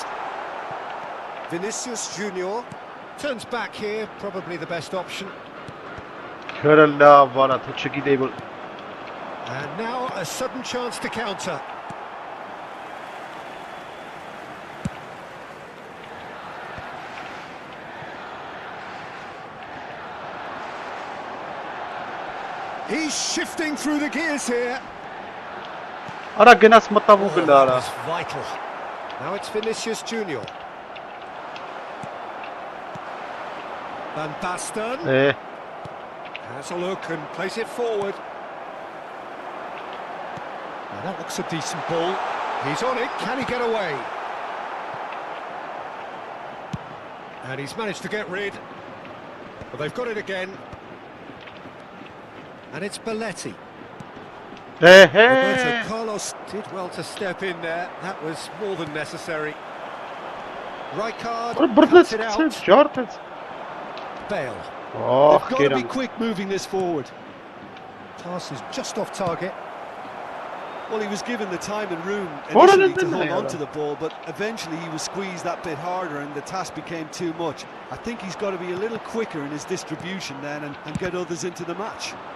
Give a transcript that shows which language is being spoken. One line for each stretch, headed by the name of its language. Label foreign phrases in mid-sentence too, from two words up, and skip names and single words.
English: Vinicius Junior turns back here, probably the best option.
Armenian: Քրը լավ արա, թե չգիտեի որ
English: And now a sudden chance to counter. He's shifting through the gears here.
Armenian: Արա գնաց մտավ ու գնա արա։
English: That's vital. Now it's Vinicius Junior. Van Basten has a look and plays it forward. Now that looks a decent ball. He's on it. Can he get away? And he's managed to get rid. But they've got it again. And it's Belletti. Roberto Carlos did well to step in there. That was more than necessary. Rijkaard cuts it out.
Armenian: Ջարդեց։
English: Bale. Ահ, They've got to be
Armenian: գերան։
English: quick moving this forward. Pass is just off target. Well, he was given the time and room What initially did to they hold do? on to the ball, but eventually he was squeezed that bit harder and the task became too much. I think he's got to be a little quicker in his distribution then and get others into the match.